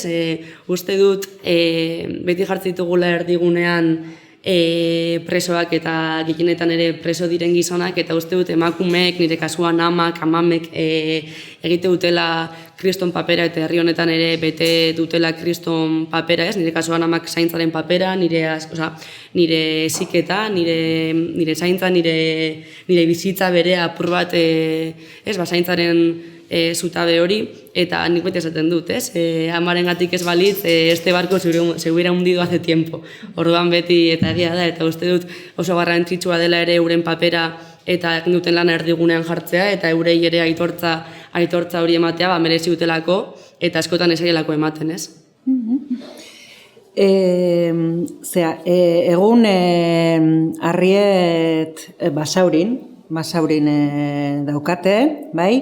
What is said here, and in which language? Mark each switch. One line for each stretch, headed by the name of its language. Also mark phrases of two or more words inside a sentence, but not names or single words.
Basque: Uste dut beti jartzen ditugula erdigunean presoak eta gehienetan ere preso diren gizonak, eta uste dut emakumeek, nire kasuan amak, amamek egite dutela kriston papera, eta herri honetan ere bete dutela kriston papera, ez? Nire kasuan amak zaintzaren papera, nire heziketa, nire zaintza, nire bizitza bere apur bat zaintzaren zutabe hori, eta nik beti esaten dut, ez? Amarengatik ez balitz,
Spanish: este barco se hubiera hundido hace tiempo.
Basque: Orduan beti eta egia da, eta uste dut oso garrantzitsua dela ere euren papera eta egin duten lana erdigunean jartzea, eta eurei ere aitortza hori ematea merezi dutelako, eta askotan esaielako ematen, ez? Egun Arriet Basaurin daukate, bai?